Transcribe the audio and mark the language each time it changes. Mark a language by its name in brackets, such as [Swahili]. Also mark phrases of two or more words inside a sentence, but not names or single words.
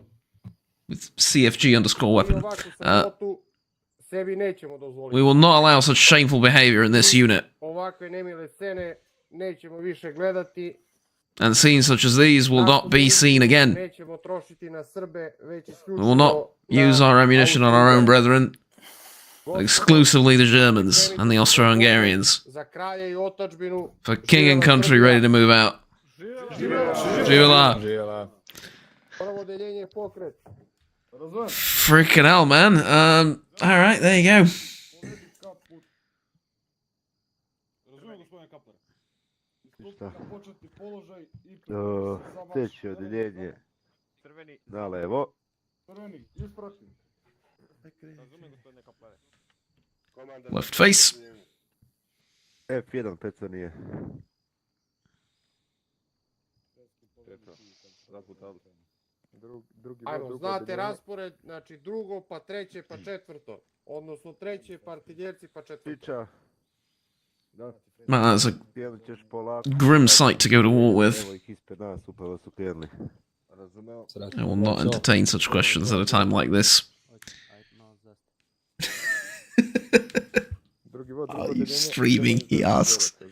[English] With CFG underscore weapon. [Serbian] Sebi nećemo dozvoliti. [English] We will not allow such shameful behavior in this unit. [Serbian] Ovakve nemile scene nećemo više gledati. [English] And scenes such as these will not be seen again. [Serbian] Nećemo trošiti na Srbe, već [English] We will not use our ammunition on our own brethren. Exclusively the Germans and the Austro-Hungarians. [Serbian] Za kralje i otadžbinu. [English] For king and country ready to move out. [Serbian] Živjela. Prvo odeljenje pokret. [English] Freaking hell, man. Alright, there you go. [Serbian] Sljedeće odeljenje na levo. [English] Left face. F1 Peconije. [Serbian] Ajmo, znate raspored, znači drugo, pa treće, pa četvrto. Odnosno treće, pa artiljerci, pa četvrto. [English] Man, that's a grim sight to go to war with. I will not entertain such questions at a time like this. Are you streaming? He asks.